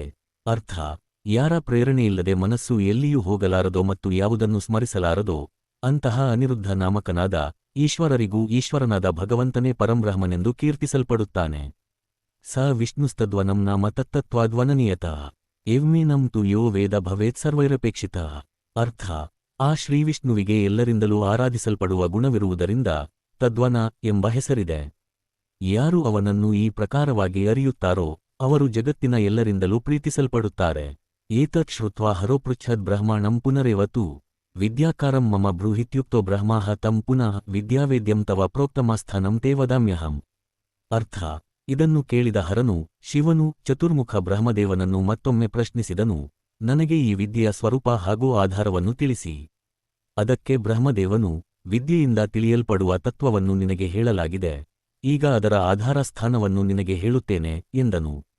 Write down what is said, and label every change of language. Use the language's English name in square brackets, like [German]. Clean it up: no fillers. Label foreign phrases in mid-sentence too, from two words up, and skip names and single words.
[Kannada] ಅರ್ಥ: ಯಾರ ಪ್ರೇರಣೆಯಿಲ್ಲದೆ ಮನಸ್ಸು ಎಲ್ಲಿಯೂ ಹೋಗಲಾರದೋ ಮತ್ತು ಯಾವುದನ್ನು ಸ್ಮರಿಸಲಾರದೋ ಅಂತಹ ಅನಿರುದ್ಧ ನಾಮಕನಾದ ಈಶ್ವರರಿಗೂ ಈಶ್ವರನಾದ ಭಗವಂತನೇ ಪರಂಬ್ರಹ್ಮನೆಂದು ಕೀರ್ತಿಸಲ್ಪಡುತ್ತಾನೆ. [Sanskrit] ಸ ವಿಷ್ಣುಸ್ತದ್ವನಂ ನಾಮ ತತ್ತತ್ವಾದ್ವನನೀಯತಃ ಎವ್ಮೇನಂ ತು ಯೋ ವೇದ ಭವೇತ್ ಸರ್ವೈರಪೇಕ್ಷಿತಃ. [Kannada] ಅರ್ಥ: ಆ ಶ್ರೀವಿಷ್ಣುವಿಗೆ ಎಲ್ಲರಿಂದಲೂ ಆರಾಧಿಸಲ್ಪಡುವ ಗುಣವಿರುವುದರಿಂದ ತದ್ವನ ಎಂಬ ಹೆಸರಿದೆ. ಯಾರು ಅವನನ್ನು ಈ ಪ್ರಕಾರವಾಗಿ ಅರಿಯುತ್ತಾರೋ ಅವರು ಜಗತ್ತಿನ ಎಲ್ಲರಿಂದಲೂ ಪ್ರೀತಿಸಲ್ಪಡುತ್ತಾರೆ. [Sanskrit] ಏತತ್ ಶ್ರುತ್ವಾ ಹರೋಪೃಚ್ಛದ್ ಬ್ರಹ್ಮಾಣಂ ಪುನರೇವತು ವಿದ್ಯಾಕಾರಂ ಮಮ ಬ್ರೂಹಿತ್ಯುಕ್ತೋ ಬ್ರಹ್ಮಾಹ ತಂ ಪುನಃ ವಿದ್ಯಾವೇದ್ಯಂ ತವ ಪ್ರೋಕ್ತಮಾಸ್ಥಾನಂ ತೇ ವದಾಮ್ಯಹಂ. [Kannada] ಅರ್ಥ: ಇದನ್ನು ಕೇಳಿದ ಹರನು ಶಿವನು ಚತುರ್ಮುಖ ಬ್ರಹ್ಮದೇವನನ್ನು ಮತ್ತೊಮ್ಮೆ ಪ್ರಶ್ನಿಸಿದನು, ನನಗೆ ಈ ವಿದ್ಯೆಯ ಸ್ವರೂಪ ಹಾಗೂ ಆಧಾರವನ್ನು ತಿಳಿಸಿ. ಅದಕ್ಕೆ ಬ್ರಹ್ಮದೇವನು, ವಿದ್ಯೆಯಿಂದ ತಿಳಿಯಲ್ಪಡುವ ತತ್ವವನ್ನು ನಿನಗೆ ಹೇಳಲಾಗಿದೆ, ಈಗ ಅದರ ಆಧಾರ ಸ್ಥಾನವನ್ನು ನಿನಗೆ ಹೇಳುತ್ತೇನೆ ಎಂದನು.